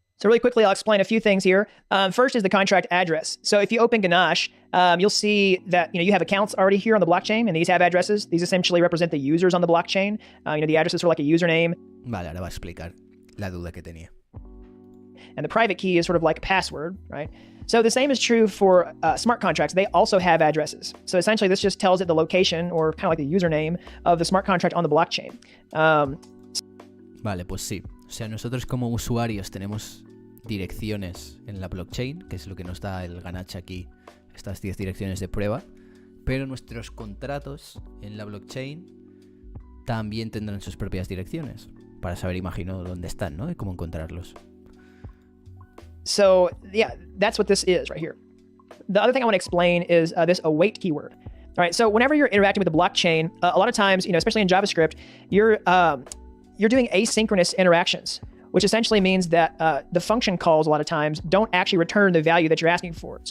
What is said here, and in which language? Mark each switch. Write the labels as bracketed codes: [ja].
[en] So really quickly, I'll explain a few things here. First is the contract address. So if you open Ganache, you'll see that you have accounts already here on the blockchain, and these have addresses. These essentially represent the users on the blockchain. The addresses are like a username. [es] Vale, ahora va a explicar la duda que tenía. [en] And the private key is sort of like a password, right? So the same is true for smart contracts. They also have addresses. So essentially, this just tells it the location, or kind of like the username of the smart contract on the blockchain. [es] Vale, pues sí. O sea, nosotros como usuarios tenemos direcciones en la blockchain, que es lo que nos da el Ganache aquí, estas 10 direcciones de prueba, pero nuestros contratos en la blockchain también tendrán sus propias direcciones, para saber, imagino, dónde están, ¿no? Y cómo encontrarlos. [en] So yeah, that's what this is right here. The other thing I want to explain is this await keyword. All right, so whenever you're interacting with the blockchain, a lot of times, especially in JavaScript, you're doing asynchronous interactions, which essentially means that the function calls a lot of times don't actually return the value that you're asking for.